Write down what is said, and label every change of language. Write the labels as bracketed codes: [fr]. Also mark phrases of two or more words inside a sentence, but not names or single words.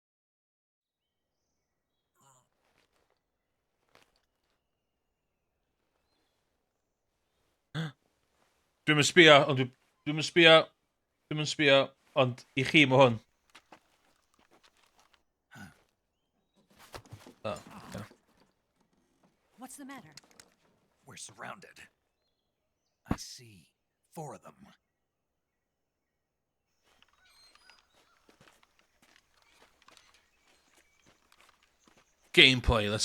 [cy] Dwi'm yn sbio, ond dwi'm yn sbio. Dwi'm yn sbio, ond I chi mae hwn. [en] Oh, okay. What's the matter? We're surrounded. I see 4 of them. Gameplay, let's